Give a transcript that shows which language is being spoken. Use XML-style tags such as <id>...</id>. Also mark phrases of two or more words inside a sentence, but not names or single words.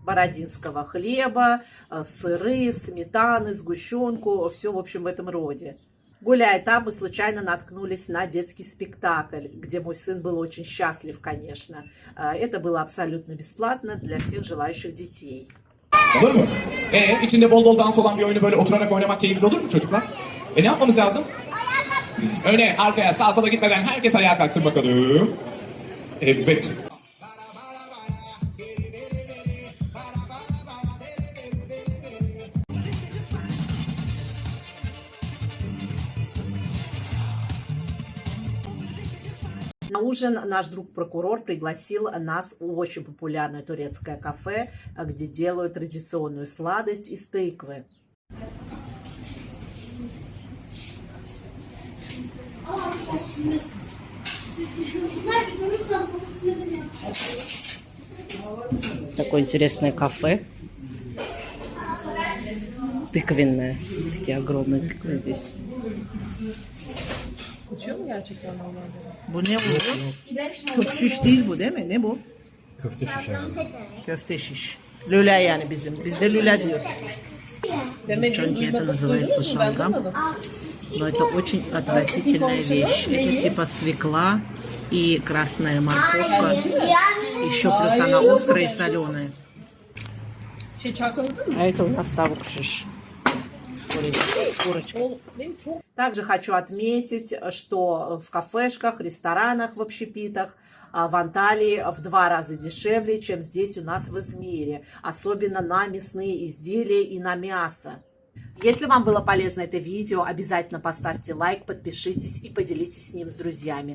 <ru>бородинского хлеба, сыры, сметаны, сгущенку, все, в общем, в этом роде. Гуляя там, мы случайно наткнулись на детский спектакль, где мой сын был очень счастлив, конечно. Это было абсолютно бесплатно для всех желающих детей.</ru> <tr>Olur mu? İçinde bol bol dans olan bir oyunu böyle oturarak oynamak keyifli olur mu çocuklar? Ne yapmamız lazım? Öne, arkaya, sağa sola gitmeden herkes ayağa kalksın bakalım. Evet.</tr> <ru>На ужин наш друг-прокурор пригласил нас в очень популярное турецкое кафе, где делают традиционную сладость из тыквы. Такое интересное кафе. Tыквенное. Такие огромные тыквы здесь.</ru> <tr>Uçuyor mu gerçekten normalde? Bu ne bu? Çok şiş değil bu değil mi? Ne bu? Köfte şişe. Köfte şiş. Lüle yani bizim. Biz de lüle diyoruz.</tr> <ru>Девчонки, это называется шалгам. Но это очень отвратительная вещь. Это типа свекла и красная морковка. Еще плюс она острая и соленая.</ru> <tr>Şey çalkaladın mı?</tr> <ru>А это у нас</ru> <tr>tavuk şiş.</tr> <ru>Курочка.</ru> <tr>Oğlum benim çok</tr> <ru>Также хочу отметить, что в кафешках, ресторанах, в общепитах в Анталии в 2 раза дешевле, чем здесь у нас в Измире. Особенно на мясные изделия и на мясо. Если вам было полезно это видео, обязательно поставьте лайк, подпишитесь и поделитесь с ним с друзьями.</ru>